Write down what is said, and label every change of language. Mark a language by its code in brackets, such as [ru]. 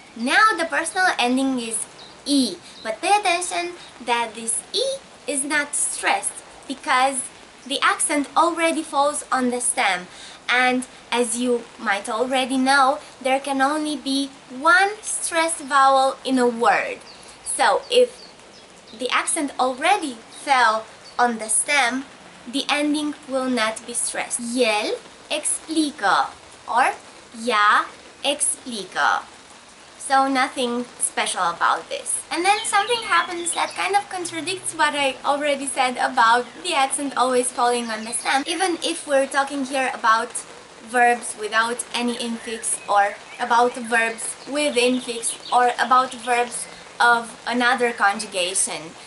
[en] Now the personal ending is I, but pay attention that this I is not stressed because the accent already falls on the stem. And as you might already know, there can only be one stressed vowel in a word. So if the accent already fell on the stem, the ending will not be stressed. [ro] El explică or ea explică. [en] So nothing special about this. And then something happens that kind of contradicts what I already said about the accent always falling on the stem. Even if we're talking here about verbs without any infix, or about verbs with infix, or about verbs of another conjugation.